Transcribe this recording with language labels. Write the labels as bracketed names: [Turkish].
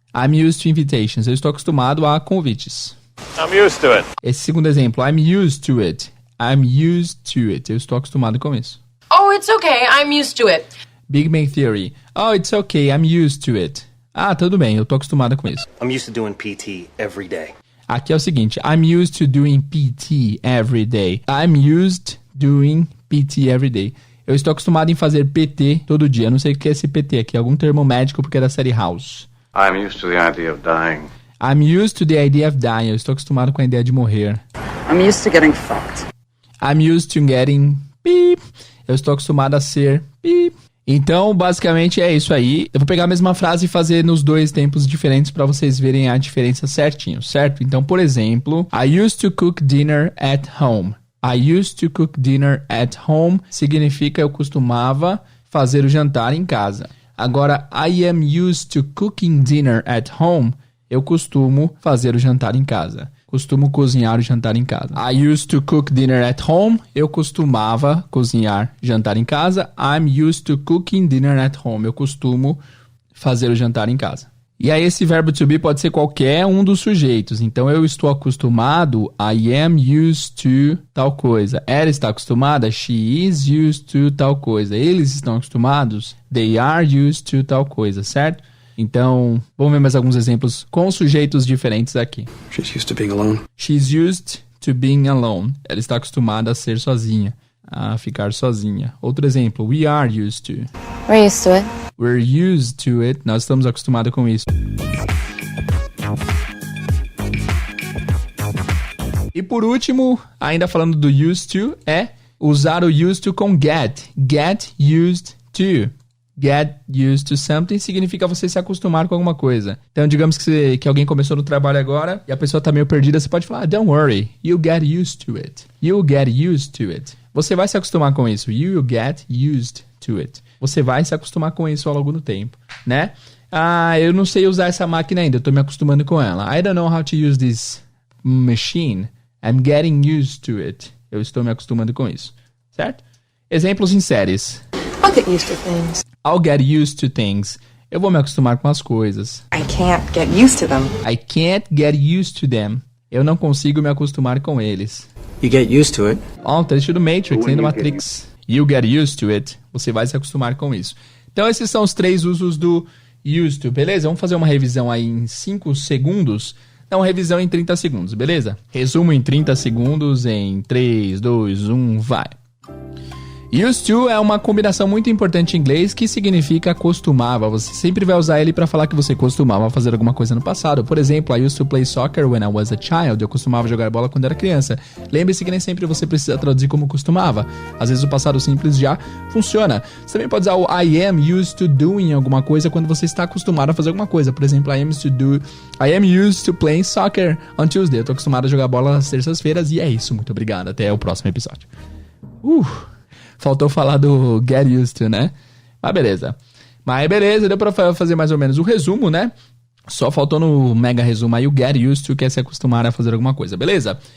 [English] I'm used to invitations. [Portuguese] Eu estou acostumado a convites. [English] I'm used to it. Esse segundo exemplo, I'm used to it. I'm used to it. [Portuguese] Eu estou acostumado com isso. [English] Oh, it's okay. I'm used to it. Big Bang Theory. Oh, it's okay. I'm used to it. [Portuguese] Tudo bem. Eu estou acostumado com isso. [English] I'm used to doing PT every day. [Portuguese] Aqui é o seguinte, [English] I'm used to doing PT every day. I'm used doing PT every day. [Portuguese] Eu estou acostumado em fazer PT todo dia. Eu não sei o que é esse PT aqui. Algum termo médico porque é da série House. [English] I'm used to the idea of dying. I'm used to the idea of dying. [Portuguese] Eu estou acostumado com a ideia de morrer. [English] I'm used to getting fucked. I'm used to getting beep. [Portuguese] Eu estou acostumado a ser beep. Então, basicamente é isso aí. Eu vou pegar a mesma frase e fazer nos dois tempos diferentes para vocês verem a diferença certinho, certo? Então, por exemplo, [English] I used to cook dinner at home. I used to cook dinner at home [Portuguese] significa eu costumava fazer o jantar em casa. Agora, [English] I am used to cooking dinner at home. [Portuguese] Eu costumo fazer o jantar em casa. Costumo cozinhar o jantar em casa. [English] I used to cook dinner at home. [Portuguese] Eu costumava cozinhar jantar em casa. [English] I'm used to cooking dinner at home. [Portuguese] Eu costumo fazer o jantar em casa. E aí esse verbo to be pode ser qualquer um dos sujeitos. Então eu estou acostumado. [English] I am used to [Portuguese] tal coisa. Ela está acostumada. [English] She is used to [Portuguese] tal coisa. Eles estão acostumados. [English] They are used to [Portuguese] tal coisa, certo? Então, vamos ver mais alguns exemplos com sujeitos diferentes aqui. [English] She's used to being alone. She's used to being alone. [Portuguese] Ela está acostumada a ser sozinha, a ficar sozinha. Outro exemplo, [English] we are used to. We're used to it. We're used to it. [Portuguese] Nós estamos acostumados com isso. E por último, ainda falando do used to, é usar o used to com get. Get used to. [English] Get used to something [Portuguese] significa você se acostumar com alguma coisa. Então, digamos que alguém começou no trabalho agora e a pessoa tá meio perdida, você pode falar, [English] don't worry, you'll get used to it. You'll get used to it. [Portuguese] Você vai se acostumar com isso. [English] You'll get used to it. [Portuguese] Você vai se acostumar com isso ao longo do tempo, né? Ah, eu não sei usar essa máquina ainda, eu tô me acostumando com ela. [English] I don't know how to use this machine. I'm getting used to it. [Portuguese] Eu estou me acostumando com isso, certo? Exemplos em séries. [English] I'll get used to things. I'll get used to things. [Portuguese] Eu vou me acostumar com as coisas. [English] I can't get used to them. I can't get used to them. [Portuguese] Eu não consigo me acostumar com eles. [English] You get used to it. [Portuguese] Ó, um trecho do Matrix, nem do Matrix. [English] You get used to it. [Portuguese] Você vai se acostumar com isso. Então, esses são os 3 usos do used to, beleza? Vamos fazer uma revisão aí em 5 segundos. Então, revisão em 30 segundos, beleza? Resumo em 30 segundos em 3, 2, 1, vai. Used to é uma combinação muito importante em inglês que significa costumava. Você sempre vai usar ele para falar que você costumava fazer alguma coisa no passado. [English] Por exemplo, I used to play soccer when I was a child. [Portuguese] Eu costumava jogar bola quando era criança. Lembre-se que nem sempre você precisa traduzir como costumava. Às vezes o passado simples já funciona. Você também pode usar o [English] I am used to doing [Portuguese] alguma coisa quando você está acostumado a fazer alguma coisa. Por exemplo, [English] I am used to playing soccer on Tuesday. [Portuguese] Eu tô acostumado a jogar bola nas terças-feiras e é isso. Muito obrigado. Até o próximo episódio. Faltou falar do get used to, né? Mas beleza, deu pra fazer mais ou menos o resumo, né? Só faltou no mega resumo aí o get used to, que é se acostumar a fazer alguma coisa, beleza?